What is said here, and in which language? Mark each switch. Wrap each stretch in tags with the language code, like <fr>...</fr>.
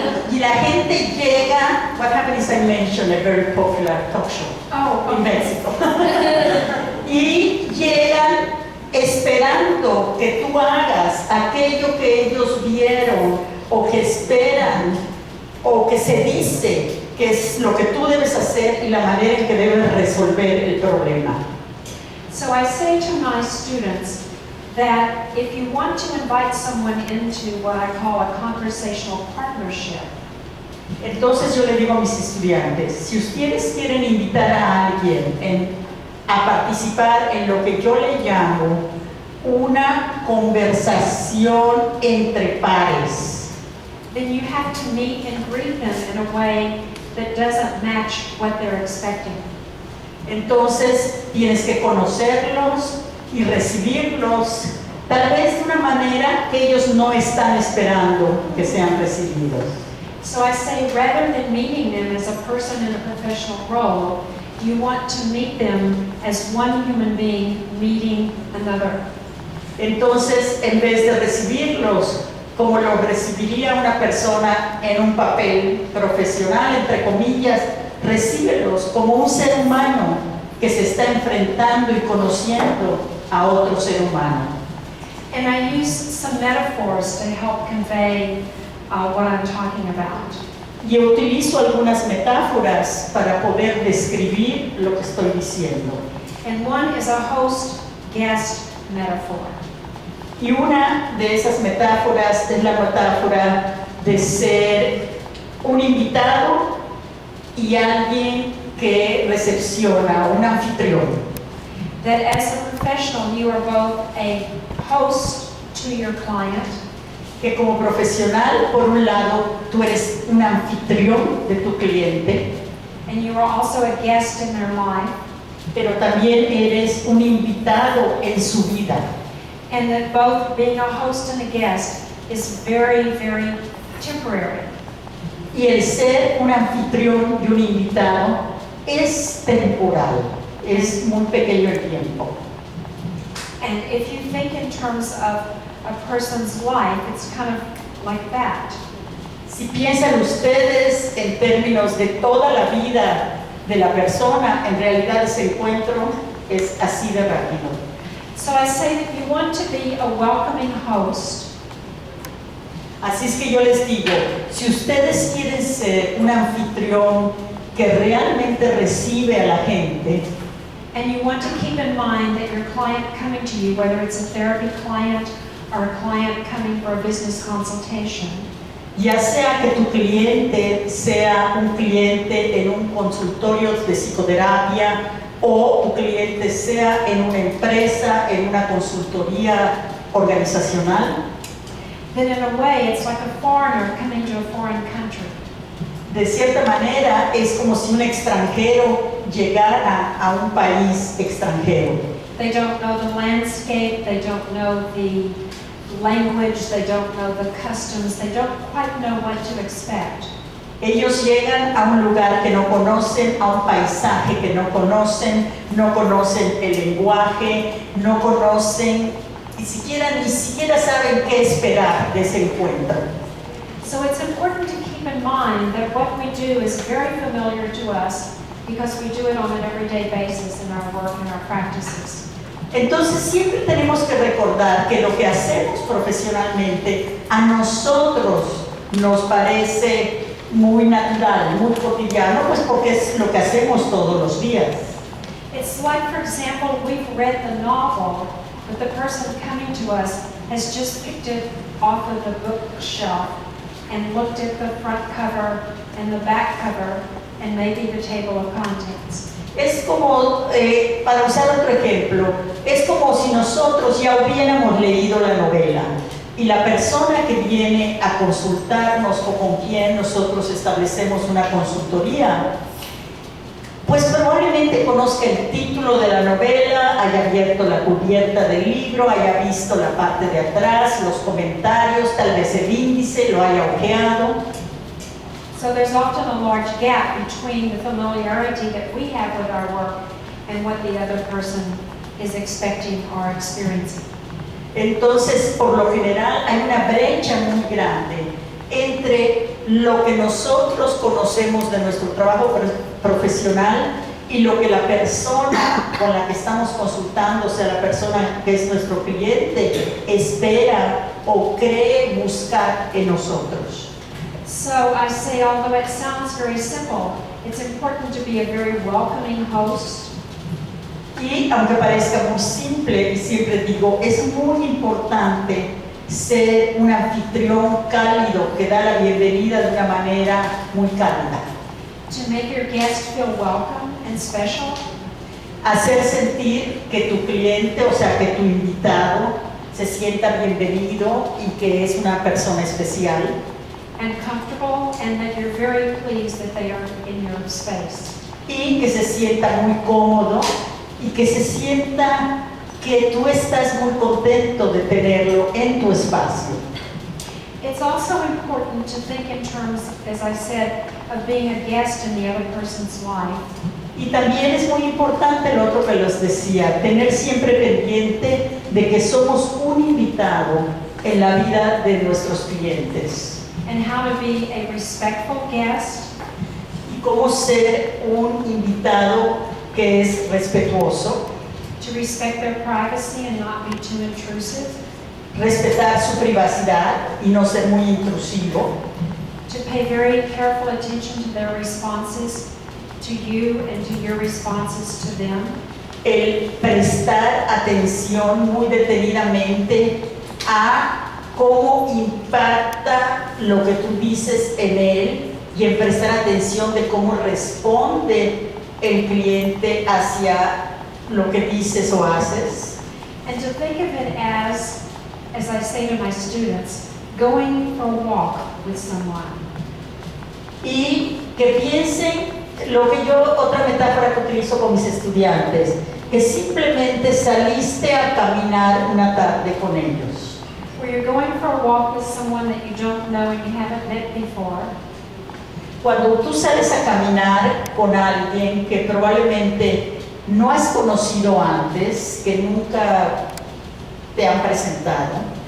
<es>y la gente llega,</es> <en>what happened is I mentioned a very popular talk show in Mexico.</en> <es>y llegan esperando que tú hagas aquello que ellos vieron o que esperan o que se dice que es lo que tú debes hacer y la manera en que debes resolver el problema.</es> <en>So I say to my students that if you want to invite someone into what I call a conversational partnership,</en> <es>entonces yo le digo a mis estudiantes, si ustedes quieren invitar a alguien a participar en lo que yo le llamo una conversación entre pares,</es> <en>then you have to meet and greet them in a way that doesn't match what they're expecting.</en> <es>Entonces tienes que conocerlos y recibirlos tal vez de una manera que ellos no están esperando que sean recibidos.</es> <en>So I say rather than meeting them as a person in a professional role, you want to meet them as one human being meeting another.</en> <es>Entonces, en vez de recibirlos como lo recibiría una persona en un papel profesional, entre comillas, recíbelos como un ser humano que se está enfrentando y conociendo a otro ser humano.</es> <en>And I use some metaphors to help convey what I'm talking about.</en> <es>Y utilizo algunas metáforas para poder describir lo que estoy diciendo.</es> <en>And one is a host-guest metaphor.</en> <es>Y una de esas metáforas es la metáfora de ser un invitado y alguien que recepciona, un anfitrión.</es> <en>That as a professional you are both a host to your client,</en> <es>que como profesional, por un lado, tú eres un anfitrión de tu cliente,</es> <en>and you are also a guest in their life,</en> <es>pero también eres un invitado en su vida.</es> <en>and that both being a host and a guest is very, very temporary.</en> <es>Y el ser un anfitrión y un invitado es temporal, es muy pequeño el tiempo.</es> <en>And if you think in terms of a person's life, it's kind of like that.</en> <es>Si piensan ustedes en términos de toda la vida de la persona, en realidad ese encuentro es así de rápido.</es> <en>So I say that you want to be a welcoming host.</en> <es>Así es que yo les digo, si ustedes quieren ser un anfitrión que realmente recibe a la gente,</es> <en>And you want to keep in mind that your client coming to you, whether it's a therapy client or a client coming for a business consultation,</en> <es>ya sea que tu cliente sea un cliente en un consultorio de psicoterapia o tu cliente sea en una empresa, en una consultoría organizacional,</es> <en>then in a way it's like a foreigner coming to a foreign country.</en> <es>de cierta manera es como si un extranjero llegara a un país extranjero.</es> <en>They don't know the landscape, they don't know the language, they don't know the customs, they don't quite know what to expect.</en> <es>Ellos llegan a un lugar que no conocen, a un paisaje que no conocen el lenguaje, no conocen ni siquiera saben qué esperar de ese encuentro.</es> <en>So it's important to keep in mind that what we do is very familiar to us because we do it on an everyday basis in our work and our practices.</en> <es>Entonces siempre tenemos que recordar que lo que hacemos profesionalmente a nosotros nos parece muy natural, muy cotidiano, pues porque es lo que hacemos todos los días.</es> <en>It's like, for example, we've read the novel, but the person coming to us has just picked it off of the bookshelf and looked at the front cover and the back cover and maybe the table of contents.</en> <es>Es como, para usar otro ejemplo, es como si nosotros ya hubiéramos leído la novela y la persona que viene a consultarnos o con quien nosotros establecemos una consultoría, pues probablemente conozca el título de la novela, haya abierto la cubierta del libro, haya visto la parte de atrás, los comentarios, tal vez el índice, lo haya ojeado.</es> <en>So there's often a large gap between the familiarity that we have with our work and what the other person is expecting or experiencing.</en> <es>Entonces, por lo general, hay una brecha muy grande entre lo que nosotros conocemos de nuestro trabajo profesional y lo que la persona con la que estamos consultando, o sea, la persona que es nuestro cliente, espera o cree buscar en nosotros.</es> <en>So I say, although it sounds very simple, it's important to be a very welcoming host.</en> <es>Y aunque parezca muy simple, y siempre digo, es muy importante ser un anfitrión cálido que da la bienvenida de una manera muy cálida.</es> <en>To make your guest feel welcome and special,</en> <es>Hacer sentir que tu cliente, o sea, que tu invitado, se sienta bienvenido y que es una persona especial.</es> <en>and comfortable, and that you're very pleased that they are in your space.</en> <es>Y que se sienta muy cómodo y que se sienta que tú estás muy contento de tenerlo en tu espacio.</es> <en>It's also important to think in terms, as I said, of being a guest in the other person's life.</en> <es>Y también es muy importante lo otro que les decía, tener siempre pendiente de que somos un invitado en la vida de nuestros clientes.</es> <en>And how to be a respectful guest,</en> <es>Y cómo ser un invitado que es respetuoso,</es> <en>to respect their privacy and not be too intrusive,</en> <es>respetar su privacidad y no ser muy intrusivo,</es> <en>to pay very careful attention to their responses to you and to your responses to them,</en> <es>el prestar atención muy detenidamente a cómo impacta lo que tú dices en él y en prestar atención de cómo responde el cliente hacia lo que dices o haces.</es> <en>and to think of it as I say to my students, going for a walk with someone.</en> <es>Y que piensen Otra metáfora que utilizo con mis estudiantes, que simplemente saliste a caminar una tarde con ellos.</es> <en>Where you're going for a walk with someone that you don't know and you haven't met before.</en> <es>Cuando tú sales a caminar con alguien que probablemente no has conocido antes, que nunca te han presentado,</es>